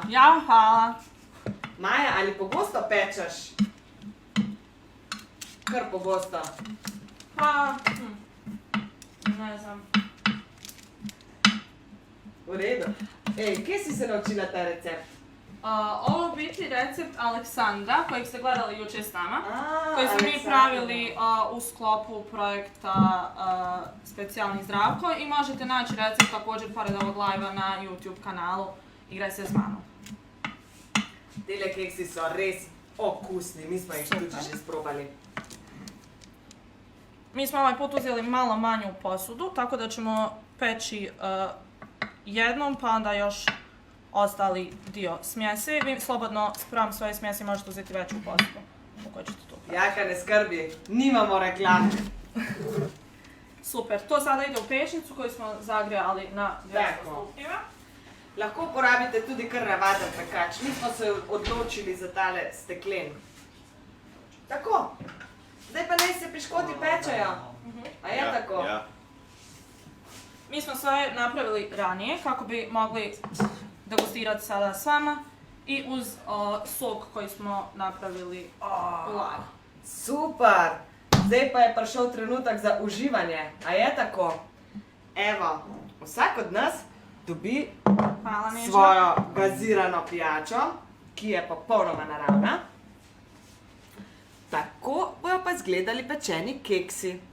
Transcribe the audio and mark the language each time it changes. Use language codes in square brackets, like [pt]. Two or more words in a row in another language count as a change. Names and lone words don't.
[sl] Ja, hvala. Maja, ali pogosto pečeš? Kar pogosto. [bs] Pa, ne znam. [sl] V redu. Ej, kje si se naučila ta recept? [bs] Ovo biti recept Aleksandra, kojeg ste gledali jučer s nama, koji smo mi Aleksandra. pravili u sklopu projekta Specijalni Zdravko i možete naći recept također pored ovog live-a na YouTube kanalu Igraj se s mamom. [sl] Tele keksi so res okusni, mi smo jih tudi Super. že sprobali. [bs] Mi smo ovaj put uzeli malo manju posudu, tako da ćemo peći jednom pa onda još ostali dio smjesi. Vi slobodno spram svoje smjesi možete uzeti veću posudu u kojoj ćete to. [sl] Jaka, ne skrbi, nimamo reklame. [bs] Super, to sada ide u pečnicu koju smo zagrijali na 200 Tako. stupnjeva. [sl] Lahko uporabite tudi kar navaden pekač. Mi smo se odločili za tale steklen. Tako. Zdaj pa naj se piškoti pečejo. A je tako? Ja. [bs] Mi smo sve napravili ranije kako bi mogli degustirati sada s vama i uz sok koji smo napravili u live. [sl] Super! Zdaj pa je prišel trenutek za uživanje. A je tako? Evo, vsak od nas dobi Hvala Neža. svojo gazirano pijačo, ki je popolnoma naravna. Tako bojo pa izgledali pečeni keksi.